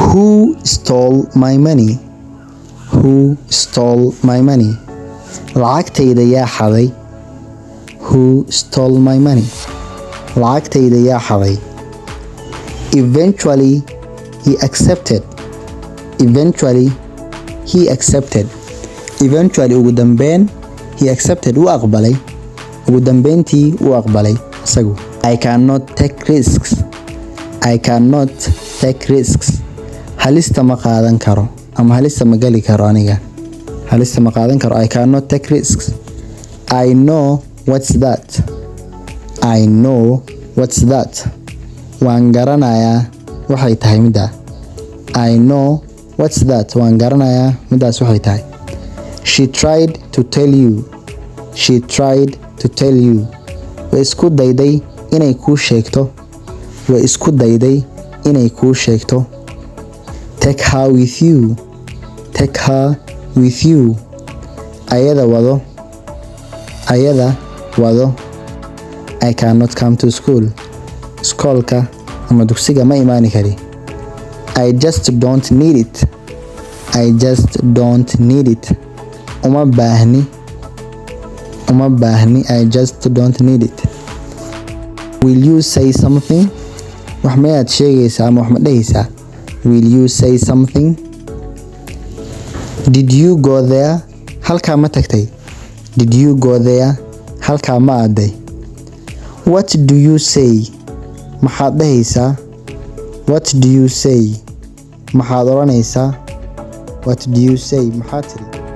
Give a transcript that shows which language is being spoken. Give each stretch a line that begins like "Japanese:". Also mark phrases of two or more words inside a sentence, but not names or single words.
English: Who stole my money? Who stole my money?
Somali: Lacagtayda yaa xaday?
English: Who stole my money?
Somali: Lacagtayda yaa xaday?
English: Eventually, he accepted. Eventually, he accepted. Eventually,
Somali: ugu dambeyn,
English: he accepted.
Somali: Wuu aqbalay. Ugu dambeyntii wuu aqbalay isagu.
English: I cannot take risks. I cannot take risks.
Somali: Halista ma qaadan karo ama halista ma gali karo aniga. Halista ma qaadan karo.
English: I cannot take risks. I know what's that. I know what's that.
Somali: Waan garanayaa waxay tahay midda.
English: I know what's that.
Somali: Waan garanayaa middaas waxay tahay.
English: She tried to tell you. She tried to tell you.
Somali: Way isku dayday inay kuu sheegto. Way isku dayday inay kuu sheegto.
English: Take her with you. Take her with you.
Somali: Ayada wado. Ayada wado.
English: I cannot come to school.
Somali: Iskoolka ama dugsiga ma imaani kari.
English: I just don't need it. I just don't need it.
Somali: Uma baahni. Uma baahni.
English: I just don't need it. Will you say something?
Somali: Wax mayaad sheegaysaa ama wax ma dhahaysaa?
English: Will you say something? Did you go there?
Somali: Halkaa ma tagtay?
English: Did you go there?
Somali: Halkaa ma aaday?
English: What do you say?
Somali: Maxaad dhahaysaa?
English: What do you say?
Somali: Maxaad oranaysaa?
English: What do you say?
Somali: Maxaad tiri?